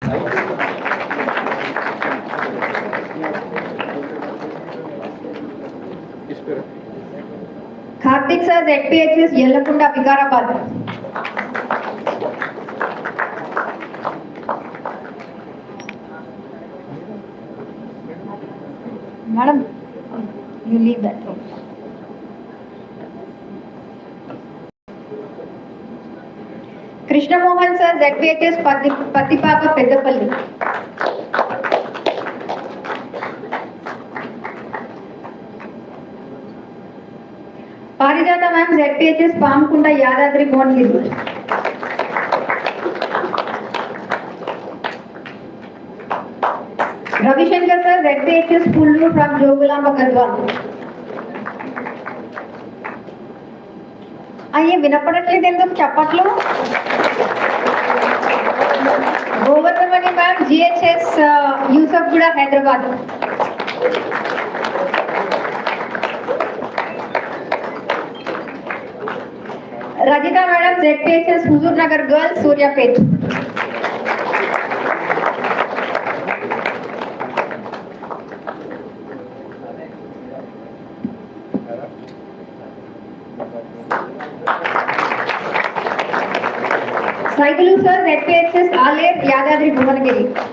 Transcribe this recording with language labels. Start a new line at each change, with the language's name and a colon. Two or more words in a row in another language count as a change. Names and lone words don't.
English: Karthik sir, ZPHS Yellakunda, Vikarabad. Madam, you leave that room. Krishna Mohan sir, ZPHS Patipaka, Peddapalli. Parijata ma'am, ZPHS Pamkunda, Yadadri, Bonneville. Ravi Shankar sir, ZPHS Pullu from Jogulamba, Kadwan.
Telugu: అయ్యే వినపడట్లేదు ఎందుకు చప్పట్లు? గోవర్ధమణి మ్యామ్, జిహెచ్ఎస్ యూసఫ్గూడ, హైదరాబాద్. రజిత మేడం, ZPHS హుజూర్ నగర్ గర్ల్స్, సూర్యాపేట్.
English: Saigulu sir, ZPHS Alef, Yadadri, Bhuvanagiri.